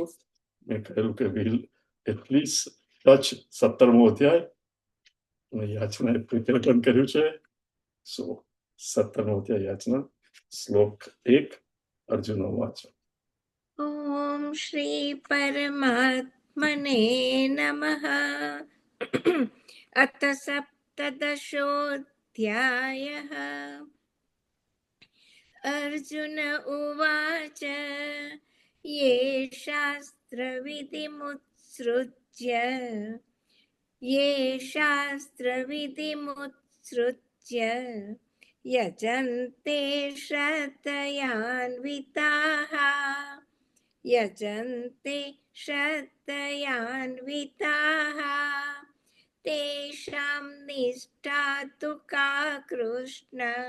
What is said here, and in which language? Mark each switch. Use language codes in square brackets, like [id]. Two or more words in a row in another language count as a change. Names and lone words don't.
[gu] મેં કહ્યું કે [en] we'll at least touch [gu] 17મો અધ્યાય. યાચના પ્રિપેરેશન કર્યું છે. So 17મો અધ્યાય યાચના, શ્લોક 1, અર્જુન વાંચો. [sa] ॐ श्री परमात्मने नमः. अथ सप्तदशोऽध्यायः. अर्जुन उवाच ये शास्त्रविधिमुत्सृज्य यजन्ते श्रद्धयान्विताः तेषां निष्ठा तु का कृष्ण.